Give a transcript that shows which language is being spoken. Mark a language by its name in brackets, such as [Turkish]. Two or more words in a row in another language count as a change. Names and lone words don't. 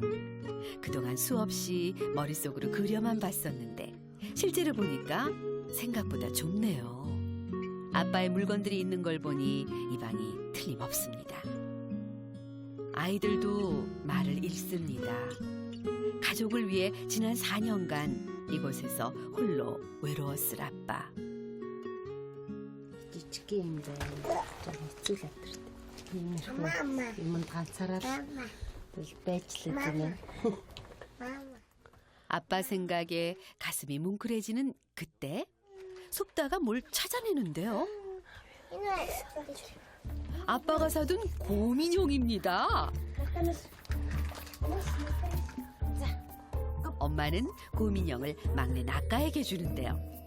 [Korean] 그동안 수없이 머릿속으로 그려만 봤었는데 실제로 보니까 생각보다 좁네요. 아빠의 물건들이 있는 걸 보니 이 방이 틀림없습니다. 아이들도 말을 잃습니다. 가족을 위해 지난 4년간 이곳에서 홀로 외로웠을 아빠. [Mongolian] жижигхэн юм байна. Жоо хэцүү л атартай. Иймэрхүү юмд ганцаараа л байж л байна. [Korean] 아빠 생각에 가슴이 뭉클해지는 그때 속다가 뭘 찾아내는데요. 아빠가 사둔 곰인형입니다. 엄마는 곰인형을 막내 낙가에게 주는데요.